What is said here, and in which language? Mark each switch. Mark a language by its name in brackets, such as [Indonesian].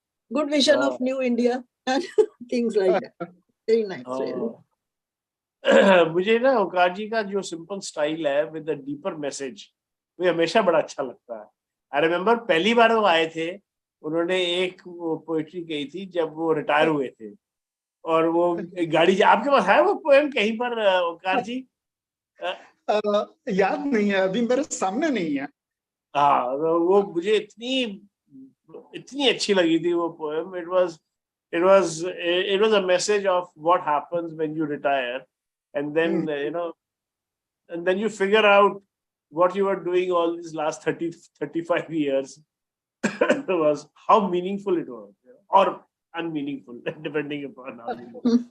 [English] Good vision of new India and things like that. Very nice. Really. [Hindi] मुझे ना ओंकार जी का जो सिंपल स्टाइल है [English] with the deeper message, [Hindi] वो हमेशा बड़ा अच्छा लगता है. [English] I remember [Hindi] पहली बार वो आए थे, उन्होंने एक पोएट्री कही थी जब वो रिटायर हुए थे, और वो गाड़ी आपके पास है वो पोएम कहीं पर ओंकार जी? याद नहीं है, अभी मेरे सामने नहीं है. हाँ, वो मुझे इतनी अच्छी लगी थी वो poem. [English] It was a message of what happens when you retire, and then and then you figure out what you were doing all these last 35 years. Was how meaningful it was, or unmeaningful, depending upon how you look.